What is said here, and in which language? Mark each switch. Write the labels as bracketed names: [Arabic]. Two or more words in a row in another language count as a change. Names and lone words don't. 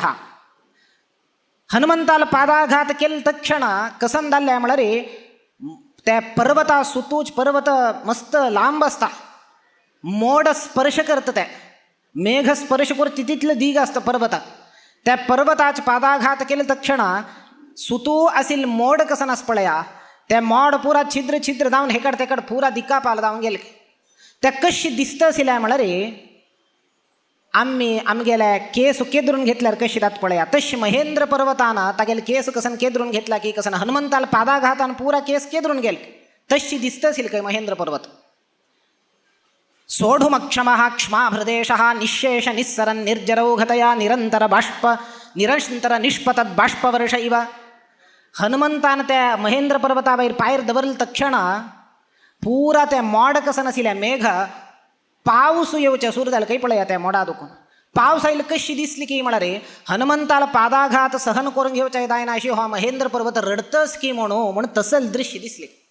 [Konkani] हनुमंताल पादाघात केल तक्षण कसं जाल्लें म्हळ्यार त्या पर्वता सुतूच पर्वत मस्त लांब असता. मोड स्पर्श करता ते मेघ स्पर्श करता तितलं दीग असतं पर्वताक. त्या पर्वताच पादाघात केले तक्षण सुतू असील मोड कसं नस पळया त्या मोड पुरा छिद्र छिद्र जाऊन हेकड तेकड पुरा दिक्कापाल जाऊन गेले. त्या कशी दिसत असिल्या म्हळ्यार आमगेल्या केस केदरून घेतल्यार कशी जात पळया तशी महेंद्र पर्वताना तागेले केस कसन केदरून घेतला की कसन हनुमंताल पादाघातान पुरा केस केदरून गेले तशी दिसत असेल काय महेंद्र पर्वत. [Sanskrit] सोढुमक्षमः क्षमाभृदेशः निःशेष निस्सरन् निर्जरौघतया निरंतर निष्पतद बाष्पवर्ष इव. [Konkani] हनुमंतान त्या महेंद्र पर्वतावैर पायर दवरल तक्षण पुरा त्या मोड कसं नसिल्या मेघ पाऊस येवचे सुरू जाले काही पळया त्या मोडा दुखून. पावस आयला कशी दिसली की म्हळ्यार हनुमंताला पादाघात सहन करून घेवच्या दायना अशी हा महेंद्र पर्वत रडतस की म्हणून तसल दृश्य दिसले.